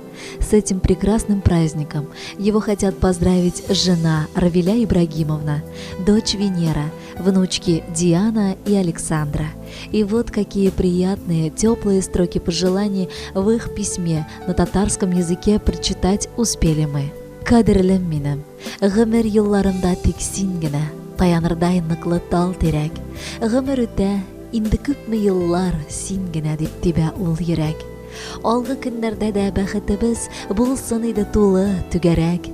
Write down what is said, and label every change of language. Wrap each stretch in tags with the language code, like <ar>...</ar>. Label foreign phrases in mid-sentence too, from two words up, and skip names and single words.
<ru>С этим прекрасным праздником его хотят поздравить жена Равиля Ибрагимовна, дочь Венера, внучки Диана и Александра. И вот какие приятные, теплые строки пожеланий в их письме на татарском языке прочитать успели мы.</ru> <tt>«Кадірлім минем, ғұмыр елларында тек сен генә, таянырдай ныклы тал терәк. Ғұмыр үтә, инде күпме еллар син генә дип тибә ул йөрәк. Алгы көннәрдә дә бәхетебез булсын иде тулы түгәрәк.</tt>